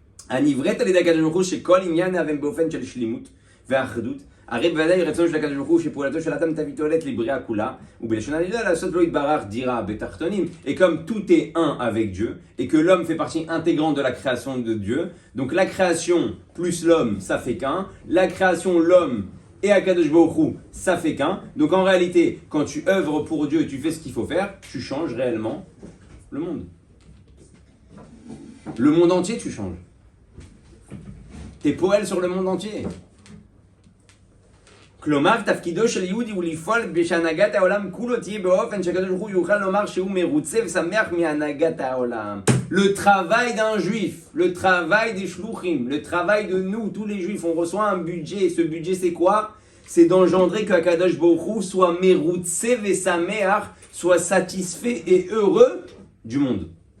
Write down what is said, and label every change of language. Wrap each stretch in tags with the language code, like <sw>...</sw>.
<he>הנבראת על ידי הקדוש ברוך הוא שכל עניין הם באופן של שלימות ואחדות. הרי בוודאי רצון של הקדוש ברוך הוא שפעולתו של האדם תביא תועלת לבריאה כולה, ובלשון הנדלה לעשות לו יתברך דירה בתחתונים.</he> <fr>Et comme tout est un avec Dieu, et que l'homme fait partie intégrante de la création de Dieu, donc la création plus l'homme, ça fait qu'un. La création, l'homme et Akadosh Baruch Hu, ça fait qu'un. Donc en réalité, quand tu œuvres pour Dieu et tu fais ce qu'il faut faire, tu changes réellement le monde. Le monde entier, tu changes. T'es poèle sur le monde entier.</fr> <he>כלומר, תפקידו של יהודי הוא לפעול בשהנהגת העולם כולו תהיה באופן שהקדוש ברוך הוא יוכל לומר שהוא מרוצה ושמח מהנהגת העולם.</he> <fr>Le travail d'un juif, le travail des shluchim, le travail de nous, tous les juifs, on reçoit un budget. Et ce budget, c'est quoi? C'est d'engendrer que Akadosh Baruch Hu soit</fr> <he>merutze vesameach,</he> <fr>soit satisfait et heureux du monde.</fr>